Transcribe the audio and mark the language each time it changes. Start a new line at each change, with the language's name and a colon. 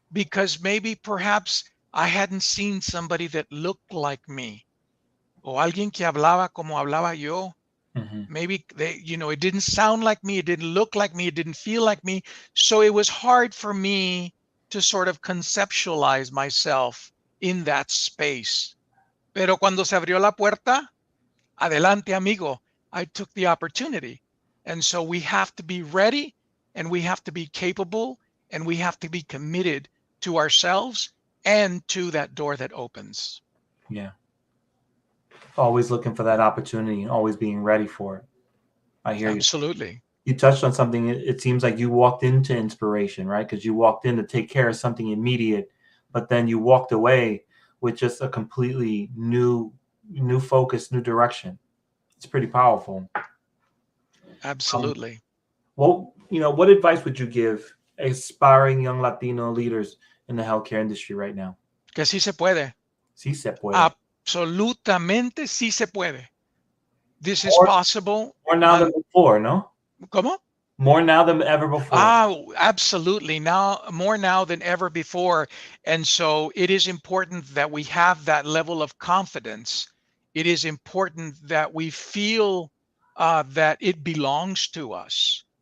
English: because maybe perhaps I hadn't seen somebody that looked like me
Spanish: o alguien que hablaba como hablaba yo. Mhm.
English: Maybe it didn't sound like me, it didn't look like me, it didn't feel like me. So it was hard for me to sort of conceptualize myself in that space.
Spanish: Pero cuando se abrió la puerta, adelante, amigo.
English: I took the opportunity. And so we have to be ready, and we have to be capable, and we have to be committed to ourselves and to that door that opens. Yeah. Always looking for that opportunity and always being ready for it. I hear you. Absolutely. You touched on something. It seems like you walked into inspiration, right? Because you walked in to take care of something immediate, but then you walked away with just a completely new focus, new direction. It's pretty powerful. Absolutely. Well, what advice would you give aspiring young Latino leaders in the healthcare industry right now?
Spanish: Que sí se puede. Sí se puede. Absolutamente sí se puede.
English: This is More, possible. more now than before,
Spanish: no? ¿Cómo?
English: More now than ever before. Absolutely. More now than ever before. And so it is important that we have that level of confidence. It is important that we feel that it belongs to us.